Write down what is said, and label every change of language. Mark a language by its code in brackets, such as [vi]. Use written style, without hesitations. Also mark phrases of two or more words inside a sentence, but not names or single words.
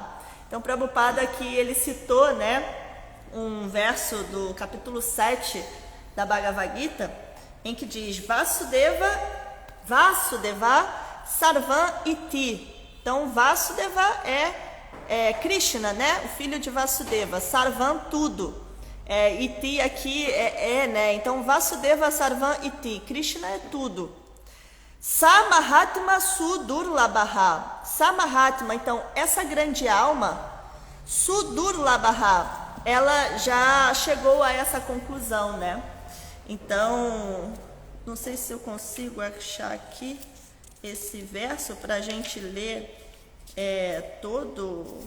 [pt] Então, Prabhupada aqui, ele citou, né, um verso do capítulo 7 da Bhagavad Gita, em que diz [sa] वासुदेवः सर्वम् इति. [pt] Então, Vasudeva é Krishna, né? O filho de Vasudeva. Sarvam, tudo. Iti aqui né? Então, [sa] वासुदेवः सर्वम् इति. [pt] Krishna é tudo. [sa] स महात्मा सुदुर्लभः. [pt] Samahatma, então, essa grande alma, Sudurlabha, ela já chegou a essa conclusão, né? Então, não sei se eu consigo achar aqui esse verso para a gente ler todo.